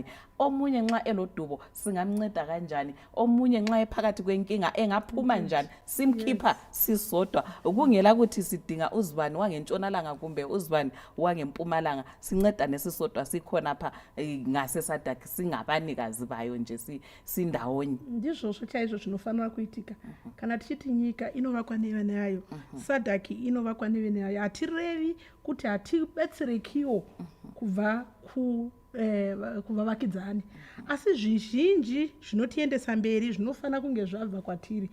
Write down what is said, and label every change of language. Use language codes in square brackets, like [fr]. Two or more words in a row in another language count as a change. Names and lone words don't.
[nd] Omunye nxa elodubo singamnceda kanjani, omunye nxa ephakathi kwenkinga engaphuma njani, simkhipha sisodwa. Kungela ukuthi sidinga uzibani wangentshonalanga kumbe uzibani wangempumalanga, sincedane sisodwa sikhona pha ngase-Sadc singabanikazi bayo nje sindawonye. [sn] Ndizvo chaizvo zvinofanira kuitika kana tichiti nyika inovakwa nevana yayo, Sadc inovakwa nevana yayo. Hatirevi kuti hatibetserekiwo kubva kuvavakidzani, asi zvizhinji zvinotiendesa mberi zvinofana kunge zvabva kwatiri.